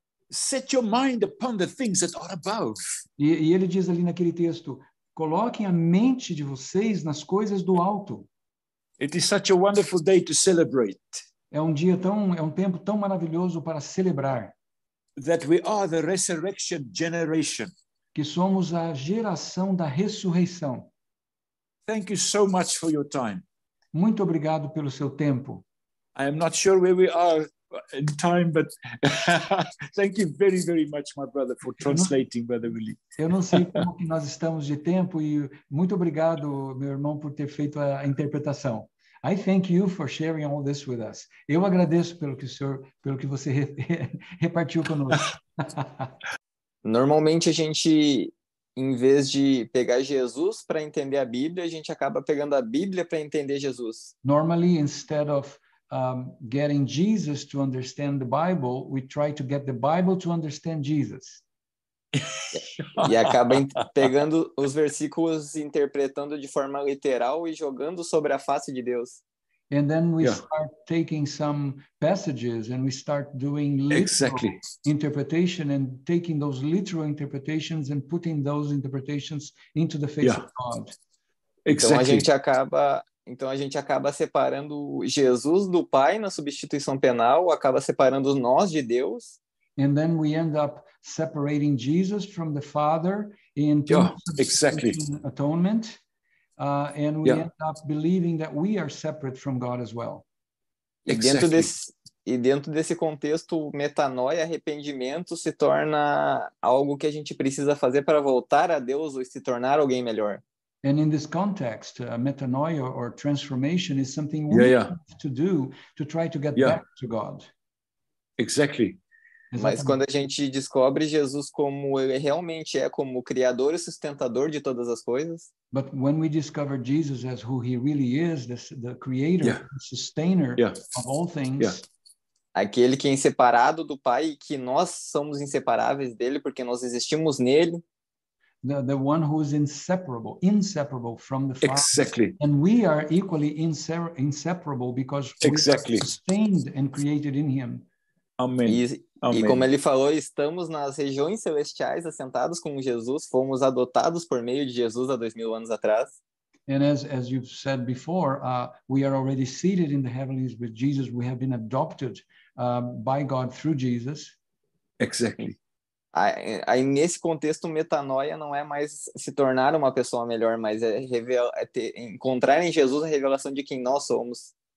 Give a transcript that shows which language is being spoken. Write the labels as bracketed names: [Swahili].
[English] Set your mind upon the things that are above. [Portuguese] E ele diz ali naquele texto, coloquem a mente de vocês nas coisas do alto. [English] It is such a wonderful day to celebrate. [Portuguese] É um tempo tão maravilhoso para celebrar. [English] That we are the resurrection generation. [Portuguese] Que somos a geração da ressurreição. [English] Thank you so much for your time. [Portuguese] Muito obrigado pelo seu tempo. [English] I am not sure where we are in time, but thank you very, very much, my brother, for translating, Brother Willie. [Portuguese] Eu não sei como que nós estamos de tempo e muito obrigado, meu irmão, por ter feito a interpretação. [English] I thank you for sharing all this with us. [Portuguese] Eu agradeço pelo que você repartiu conosco. Normalmente a gente, em vez de pegar Jesus para entender a Bíblia, a gente acaba pegando a Bíblia para entender Jesus. [English] Normally, instead of getting Jesus to understand the Bible, we try to get the Bible to understand Jesus. [Portuguese] E acaba pegando os versículos, interpretando de forma literal e jogando sobre a face de Deus. [English] And then we start taking some passages and we start doing literal interpretation and taking those literal interpretations and putting those interpretations into the face of God. [Portuguese] Então a gente acaba separando Jesus do Pai na substituição penal, acaba separando nós de Deus. [English] And then we end up separating Jesus from the Father in atonement, and we end up believing that we are separate from God as well. [Portuguese] E dentro desse contexto, metanoia, arrependimento, se torna algo que a gente precisa fazer para voltar a Deus ou se tornar alguém melhor. [English] And in this context, metanoia or transformation is something we have to do to try to get back to God. Exactly. [Portuguese] Mas quando a gente descobre Jesus como ele realmente é, como o criador e sustentador de todas as coisas. [English] But when we discover Jesus as who he really is, the creator, the sustainer of all things. [Portuguese] Aquele que é inseparado do Pai e que nós somos inseparáveis dele porque nós existimos nele. [English] The one who is inseparable from the Father. Exactly. And we are equally inseparable because we are sustained and created in him. Amen. [Portuguese] E como ele falou, estamos nas regiões celestiais assentados com Jesus, fomos adotados por meio de Jesus há 2000 anos atrás. [English] And as you've said before, we are already seated in the heavens with Jesus. We have been adopted by God through Jesus. Exactly. [Portuguese] Aí nesse contexto, metanoia não é mais se tornar uma pessoa melhor, mas encontrar em Jesus a revelação de quem nós somos.